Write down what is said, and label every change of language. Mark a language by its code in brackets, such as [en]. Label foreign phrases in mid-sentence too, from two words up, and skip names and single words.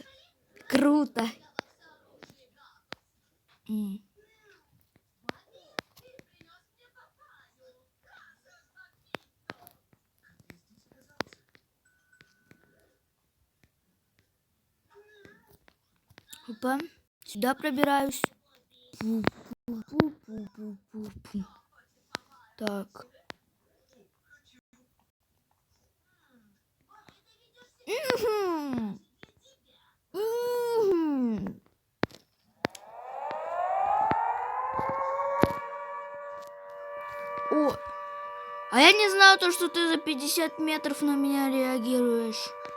[ru] Круто. Опа. Сюда пробираюсь. Пу-пу-пу-пу-пу-пу. Так. О, а я не знала то, что ты за 50 метров на меня реагируешь.